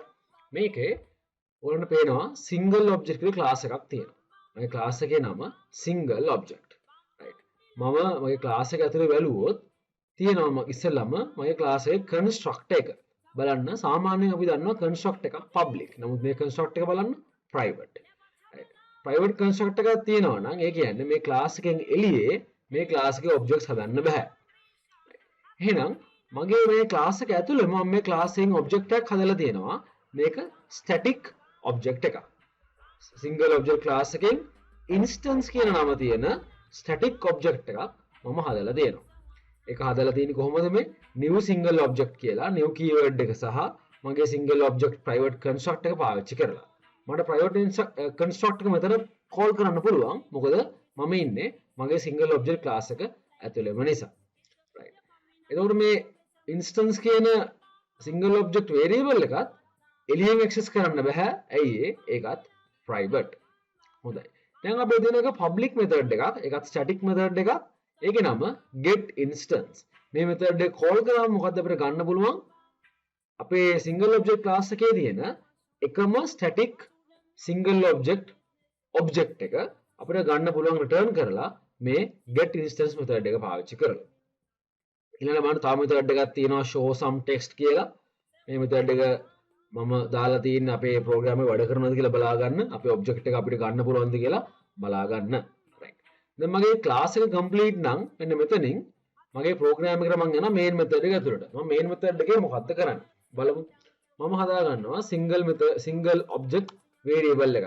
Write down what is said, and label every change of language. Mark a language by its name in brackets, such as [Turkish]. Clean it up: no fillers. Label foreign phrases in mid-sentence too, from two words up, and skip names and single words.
[Sinhala] මේකේ ඔයගොල්ලන්ට පේනවා [English] single object [Sinhala] කියලා class එකක් තියෙනවා. මගේ class එකේ නම [English] single object. [Sinhala] right. මම මගේ class එක ඇතුලේ බැලුවොත් තියෙනවා ඉස්සෙල්ලාම මගේ class එකේ constructor එක. බලන්න සාමාන්‍යයෙන් අපි දන්නවා construct එකක් public. නමුත් මේ construct එක බලන්න private. right. [English] private construct [Sinhala] එකක් තියෙනවා නම් ඒ කියන්නේ මේ class එකෙන් එළියේ මේ class එකේ objects හදන්න බෑ. එහෙනම් මගේ මේ class එක ඇතුලේ මම මේ class එකෙන් object එකක් හදලා තියෙනවා. මේක [English] static object [Sinhala] එකක්. [English] single object class [Sinhala] එකෙන් instance කියන නම තියෙන [English] static object [Sinhala] එකක් මම හදලා තියෙනවා. ඒක හදලා තියෙන්නේ කොහොමද මේ [English] new single object [Sinhala] කියලා [English] new keyword [Sinhala] එක සහ මගේ [English] single object private construct [Sinhala] එක පාවිච්චි කරලා. මට [English] private construct [Sinhala] එක මෙතන call කරන්න පුළුවන්. මොකද මම ඉන්නේ මගේ [English] single object class [Sinhala] එක ඇතුළේම නිසා. right. එතකොට මේ instance කියන [English] single object variable [Sinhala] එකත් එළියෙන් access කරන්න බෑ. ඇයි ඒකත් private. හොඳයි. දැන් අපි දෙන එක [English] public method [Sinhala] එකක්. ඒකත් [English] static method [Sinhala] එකක්. ඒකේ නම [English] get instance. [Sinhala] මේ method එක call කරාම මොකද්ද අපිට ගන්න පුළුවන්? අපේ [English] single object class [Sinhala] එකේ තියෙන එකම [English] static single object [Sinhala] එක අපිට ගන්න පුළුවන් return කරලා මේ [English] get instance method [Sinhala] එක පාවිච්චි කරලා. ඊළඟට බලන්න තව method එකක් තියෙනවා [English] show some text [Sinhala] කියලා. මේ method එක මම දාලා තියෙන්නේ අපේ program එක වැඩ කරනවද කියලා බලා ගන්න. අපේ object එක අපිට ගන්න පුළුවන්ද කියලා බලා ගන්න. right. දැන් මගේ class එක complete නම් මෙන්න මෙතනින් මගේ program එකට මම යනවා [English] main method [Sinhala] එක ඇතුළට. මම [English] main method [Sinhala] එකේ මොකක්ද කරන්නේ? බලමු. මම හදා ගන්නවා [English] single object variable [Sinhala] එක.